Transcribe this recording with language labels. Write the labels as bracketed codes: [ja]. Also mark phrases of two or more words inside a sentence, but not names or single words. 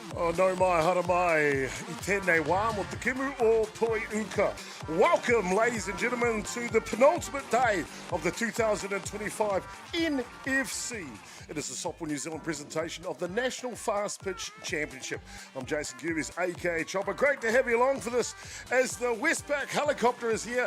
[mi] no mai, hara mai, I tēnei wā mo te kimu o toi uka. [en] Welcome, ladies and gentlemen, to the penultimate day of the 2025 NFC. It is the Softball New Zealand presentation of the National Fastpitch Championship. I'm Jason Gerbes, aka Chopper. Great to have you along for this as the Westpac helicopter is here.